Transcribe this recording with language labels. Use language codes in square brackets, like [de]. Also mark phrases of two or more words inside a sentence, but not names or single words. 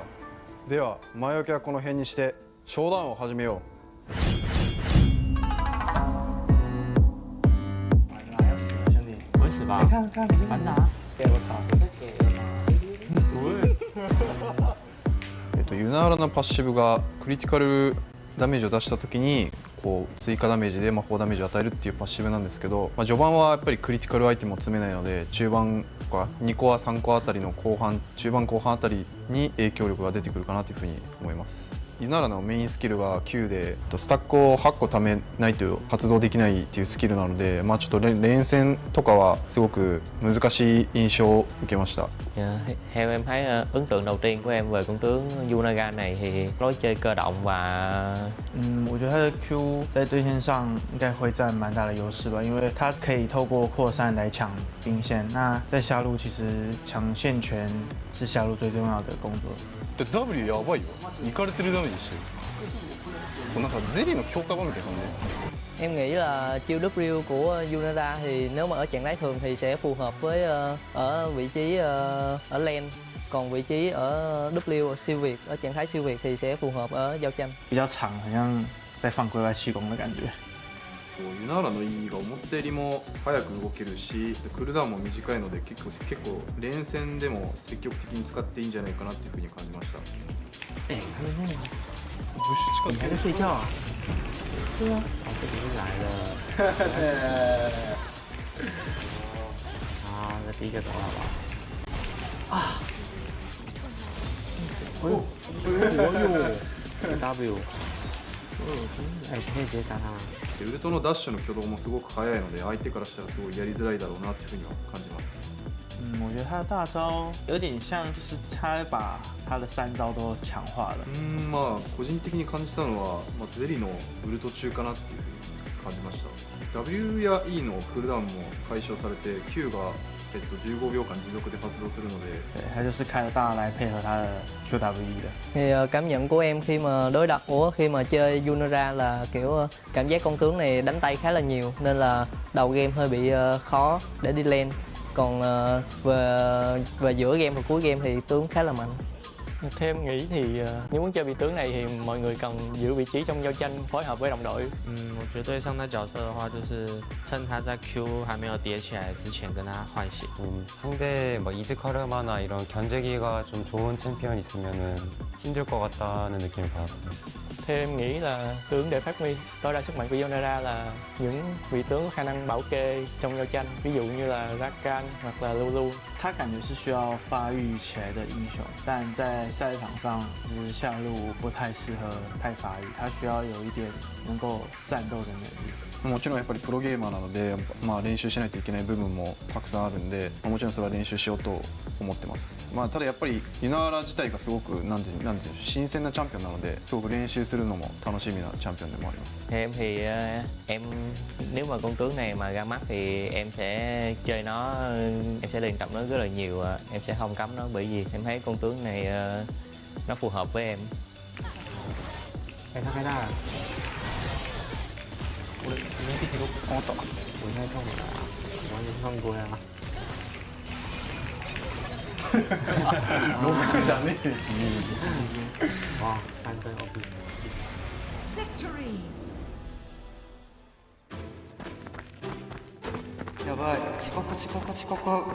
[ja] では前置きはこの辺にしてショーダウンを始めよう。 [zh] 我会死吧？看看，反打，给我操！ [ja] ユナーラのパッシブがクリティカルダメージを出した時にこう追加ダメージで魔法ダメージを与えるっていうパッシブなんですけど、序盤はやっぱりクリティカルアイテムを詰めないので中盤とか2コア3コアあたりの後半中盤後半あたりに影響力が出てくるかなというふうに思います。ユナラのメインスキルが9でスタックを8個貯めないと発動できないっていうスキルなので、ちょっと連戦とかはすごく難しい印象を受けました。 [vi] Theo em thấy ấn tượng đầu tiên của em về con tướng Yunaga này thì lối chơi cơ động và [zh] 我觉得他的 Q 在对线上应该会占蛮大的优势吧，因为他可以透过扩散来抢兵线。那在下路其实抢线权是下路最重要的工作。 [ja] W やばいよ。いかれてるダメージしてる。なんかゼリーの強化版みたいな感じ。 [vi] Em nghĩ là chiêu W của Yunara thì nếu mà ở trạng thái thường thì sẽ phù hợp với ở vị trí ở lane, còn vị trí ở W siêu việt ở trạng thái siêu việt thì sẽ phù hợp ở giao tranh。 [zh] 比较长，好像在放龟外气功的感觉。 [ja] ユナーラの E が思ったよりも早く動けるし、クールダウンも短いので結構連戦でも積極的に使っていいんじゃないかなっていうふうに感じました。 [zh] 他们那个不是你还在睡觉啊？对啊。这里是来了。这第一个走了好不好？哎呦！W。可以直接杀他。 [ja] ウルトのダッシュの挙動もすごく速いので、相手からしたらすごいやりづらいだろうなっていうふうには感じます。 [zh] 我觉得他的大招有点像，就是他把他的3招都强化了。 [ja] 個人的に感じたのは、ゼリのウルト中かなっていうふうに感じました。W や E のクールダウンも解消されて、Q が15秒間持続で発動するので， [zh] 对，他就是开了大来配合他的 QWE 的。 [vi] Thì cảm nhận của em khi mà khi mà chơi Yunara là kiểu cảm giác con tướng này đánh tay khá là nhiều, nên là đầu game hơi bị khó để đi lane. Còn về giữa game và cuối game thì tướng khá là mạnh. Theo em nghĩ thì nếu muốn chơi vị tướng này thì mọi người cần giữ vị trí trong giao tranh, phối hợp với đồng đội。 [zh] 我觉得对上他角色的话，就是趁他在 Q 还没有叠起来之前跟他换血。 [ko] 상대 이즈카르마나 이런 견제기가 좀 좋은 챔피언 있으면은 힘들 것 같다는 느낌을 받았어요. [vi] Theo em nghĩ là tướng để phát huy tối đa sức mạnh của Yonara là những vị tướng có khả năng bảo kê trong giao tranh, ví dụ như là Rakan hoặc là Lulu。 [zh] 他感觉是需要发育起来的英雄，但在赛场上就是下路不太适合太发育，他需要有一点能够战斗的能力。 [ja] もちろんやっぱりプロゲーマーなので、練習しないといけない部分もたくさんあるんで、もちろんそれは練習しようと思ってます。ただやっぱりユナーラ自体がすごくなんていう新鮮なチャンピオンなので、すごく練習するのも楽しみなチャンピオンでもあります。 Em thì em nếu mà con tướng này mà ra mắt thì em sẽ chơi nó, em sẽ luyện tập nó rất là nhiều, em sẽ không cấm nó bởi vì em thấy con tướng này nó phù hợp với em. [zh] 太大了。我没地铁都我懂，我应该跳回来啊，完全放过呀。 [ja] ロックじゃねえし。 [zh] 哇，3分 OP。 [ja] やばい、遅刻。